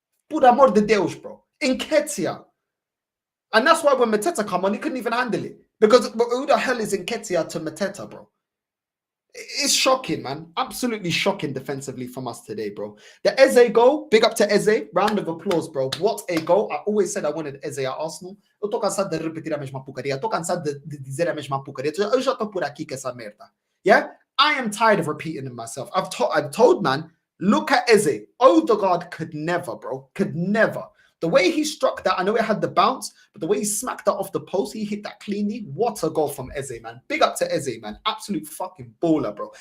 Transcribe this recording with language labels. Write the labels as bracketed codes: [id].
[pt] Por amor de Deus, [en] bro. Nketiah. And that's why when Mateta come on, he couldn't even handle it. Because who the hell is Nketiah to Mateta, bro? It's shocking, man. Absolutely shocking defensively from us today, bro. The Eze goal, big up to Eze. Round of applause, bro. What a goal. I always said I wanted Eze at Arsenal. [pt] Eu tô cansado de repetir a mesma porcaria. Eu tô cansado de dizer a mesma porcaria. Eu já tô por aqui com essa merda. [en] Yeah? I am tired of repeating it myself. I've told, man, look at Eze. Odegaard could never, bro. Could never. The way he struck that, I know it had the bounce, but the way he smacked that off the post, he hit that cleanly. What a goal from Eze, man. Big up to Eze, man. Absolute fucking baller, bro.